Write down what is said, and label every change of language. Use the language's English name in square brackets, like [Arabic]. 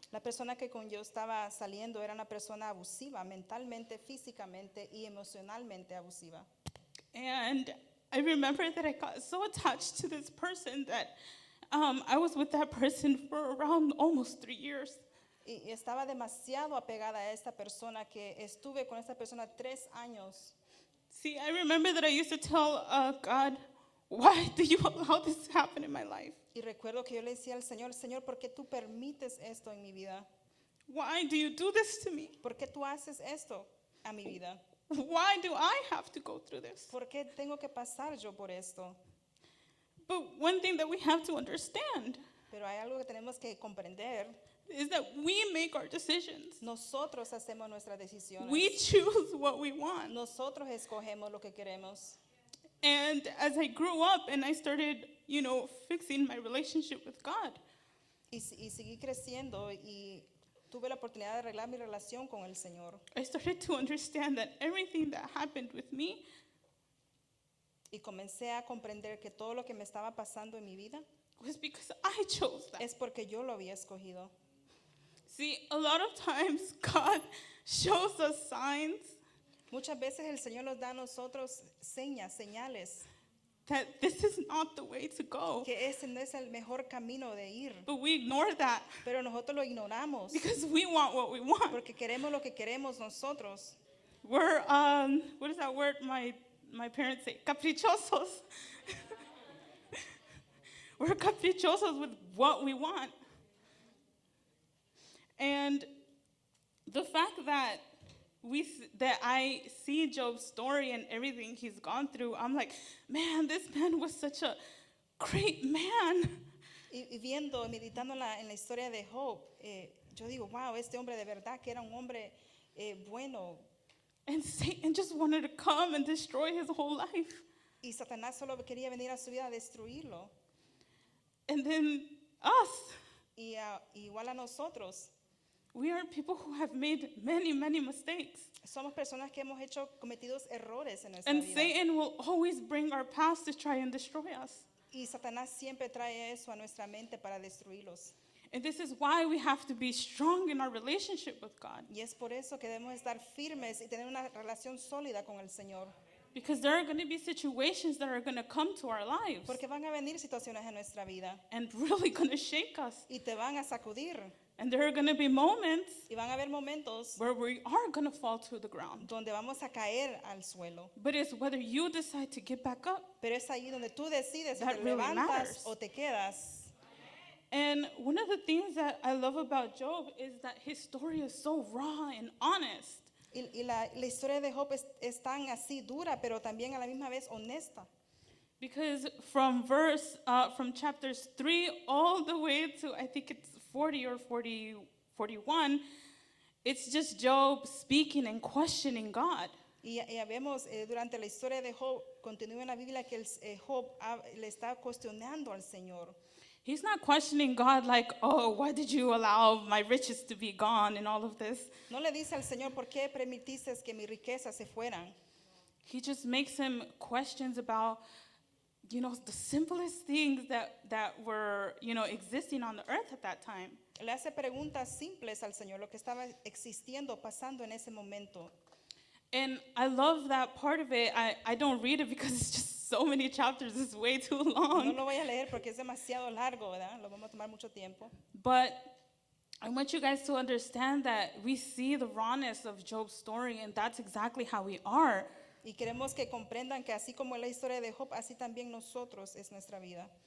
[Spanish] La persona que con yo estaba saliendo era una persona abusiva, mentalmente, físicamente y emocionalmente abusiva. [English] And I remember that I got so attached to this person that I was with that person for around almost 3 years. [Spanish] Y estaba demasiado apegada a esta persona que estuve con esta persona 3 años. [English] See, I remember that I used to tell God, why do you allow this to happen in my life? [Spanish] Y recuerdo que yo le decía al Señor, Señor, ¿por qué tú permites esto en mi vida? [English] Why do you do this to me? [Spanish] ¿Por qué tú haces esto a mi vida? [English] Why do I have to go through this? [Spanish] ¿Por qué tengo que pasar yo por esto? [English] But one thing that we have to understand [Spanish] Pero hay algo que tenemos que comprender. [English] is that we make our decisions. [Spanish] Nosotros hacemos nuestras decisiones. [English] We choose what we want. [Spanish] Nosotros escogemos lo que queremos. [English] And as I grew up and I started, fixing my relationship with God, [Spanish] Y seguí creciendo y tuve la oportunidad de arreglar mi relación con el Señor. [English] I started to understand that everything that happened with me [Spanish] Y comencé a comprender que todo lo que me estaba pasando en mi vida [English] was because I chose that. [Spanish] es porque yo lo había escogido. [English] See, a lot of times God shows us signs [Spanish] Muchas veces el Señor nos da a nosotros señales, [English] that this is not the way to go. [Spanish] que ese no es el mejor camino de ir. [English] But we ignore that [Spanish] Pero nosotros lo ignoramos [English] because we want what we want. [Spanish] porque queremos lo que queremos nosotros. [English] We're, what is that word my parents say? Caprichosos. We're caprichosos with what we want. And the fact that I see Job's story and everything he's gone through, I'm like, man, this man was such a great man. [Spanish] Y viendo, meditando en la historia de Job, yo digo, wow, este hombre de verdad que era un hombre bueno. [English] And Satan just wanted to come and destroy his whole life. [Spanish] Y Satanás solo quería venir a su vida a destruirlo. [English] And then us, [Spanish] Y igual a nosotros, [English] we are people who have made many, many mistakes. [Spanish] somos personas que hemos cometido errores en nuestra [English] And [Spanish] vida. [English] Satan will always bring our past to try and destroy us. [Spanish] Y Satanás siempre trae eso a nuestra mente para destruirlos. [English] And this is why we have to be strong in our relationship with God. [Spanish] Y es por eso que debemos estar firmes y tener una relación sólida con el Señor. [English] Because there are going to be situations that are going to come to our lives [Spanish] Porque van a venir situaciones en nuestra vida [English] and really going to shake us. [Spanish] y te van a sacudir. [English] And there are going to be moments [Spanish] Y van a haber momentos [English] where we are going to fall to the ground. [Spanish] donde vamos a caer al suelo. [English] But it's whether you decide to get back up. [Spanish] Pero es ahí donde tú decides si [English] That [Spanish] te [English] really [Spanish] levantas [English] matters. [Spanish] o te quedas. [English] And one of the things that I love about Job is that his story is so raw and honest. [Spanish] Y la historia de Job es tan así dura, pero también a la misma vez honesta. [English] Because from chapters 3 all the way to I think it's 40 or 41, it's just Job speaking and questioning God. [Spanish] Y vemos durante la historia de Job, continúa en la Biblia que Job le está cuestionando al Señor. [English] He's not questioning God like, oh, why did you allow my riches to be gone and all of this? [Spanish] No le dice al Señor, ¿por qué permitiste que mis riquezas se fueran? [English] He just makes him questions about, the simplest things that were, existing on the earth at that time. [Spanish] Le hace preguntas simples al Señor, lo que estaba existiendo, pasando en ese momento. [English] And I love that part of it. I don't read it because it's just so many chapters. It's way too long. [Spanish] No lo voy a leer porque es demasiado largo, ¿verdad? Lo vamos a tomar mucho tiempo. [English] But I want you guys to understand that we see the rawness of Job's story, and that's exactly how we are. [Spanish] Y queremos que comprendan que así como es la historia de Job, así también nosotros es nuestra vida.